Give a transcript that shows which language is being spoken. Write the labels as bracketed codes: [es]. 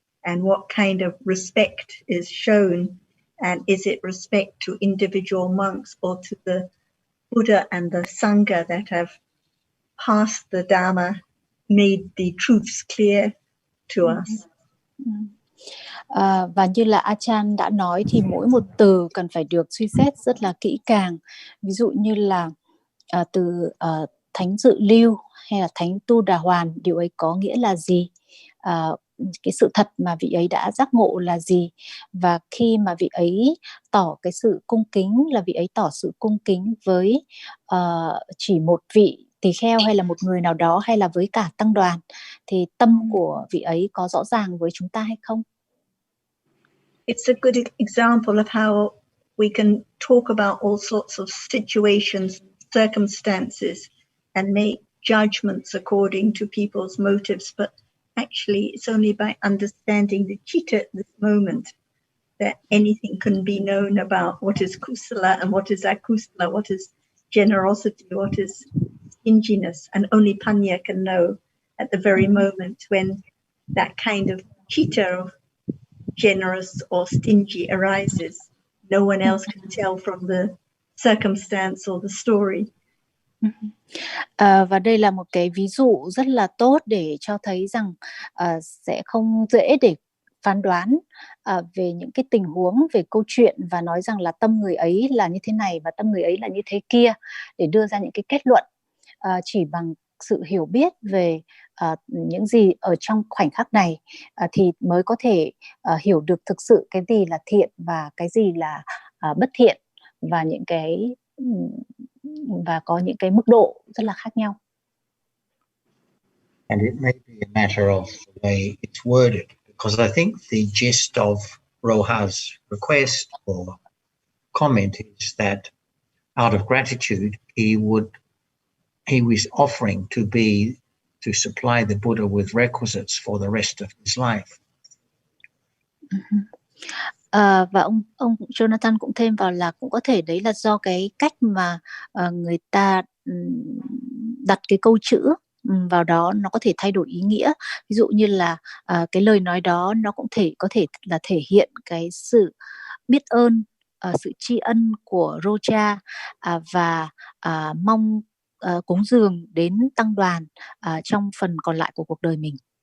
[en] And what kind of respect is shown? And is it respect to individual monks or to the Buddha and the Sangha that have passed the Dhamma, made the truths clear to us? [vi] Và như là Ajahn đã nói thì mỗi một từ cần phải được suy xét rất là kỹ càng. Ví dụ như là từ thánh dự lưu hay là thánh tu đà hoàn, điều ấy có nghĩa là gì? Cái sự thật mà vị ấy đã giác ngộ là gì? Và khi mà vị ấy tỏ cái sự cung kính là vị ấy tỏ sự cung kính với chỉ một vị tỳ kheo hay là một người nào đó hay là với cả tăng đoàn, thì tâm của vị ấy có rõ ràng với chúng ta hay không? [en] It's a good example of how we can talk about all sorts of situations, circumstances, and make judgments according to people's motives. But actually, it's only by understanding the chitta at this moment that anything can be known about what is kusala and what is akusala, what is generosity, what is stinginess. And only Panya can know at the very moment when that kind of chitta of generous or stingy arises. No one else can tell from the circumstance or the story. [vi] Và đây là một cái ví dụ rất là tốt để cho thấy rằng sẽ không dễ để phán đoán về những cái tình huống, về câu chuyện và nói rằng là tâm người ấy là như thế này và tâm người ấy là như thế kia, để đưa ra những cái kết luận chỉ bằng sự hiểu biết về những gì ở trong khoảnh khắc này thì mới có thể hiểu được thực sự cái gì là thiện và cái gì là bất thiện, và những cái và có những cái mức độ rất là khác nhau. [en] And it may be a matter of the way it's worded, because I think the gist of Roha's request or comment is that out of gratitude he was offering to supply the Buddha with requisites for the rest of his life. [vi] Và ông Jonathan cũng thêm vào là cũng có thể đấy là do cái cách mà người ta đặt cái câu chữ vào đó, nó có thể thay đổi ý nghĩa. Ví dụ như là cái lời nói đó nó cũng có thể là thể hiện cái sự biết ơn, sự tri ân của Roja và mong cúng dường đến tăng đoàn trong phần còn lại của cuộc đời mình.